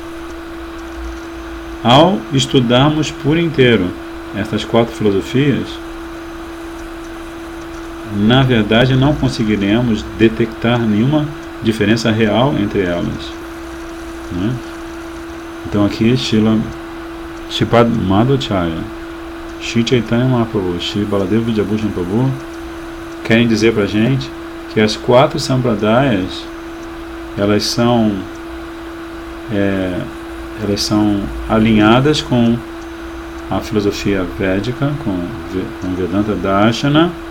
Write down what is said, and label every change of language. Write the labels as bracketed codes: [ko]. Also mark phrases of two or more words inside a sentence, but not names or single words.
[pt] Ao estudarmos por inteiro estas quatro filosofias, na verdade não conseguiremos detectar nenhuma diferença real entre elas. Então aqui Shripad Madhvacharya, Shri Chaitanya Mahaprabhu, Shri Baladeva Vidyabhushan Prabhu querem dizer para a gente que as quatro sampradayas elas são alinhadas com a filosofia védica, com Vedanta Darshana.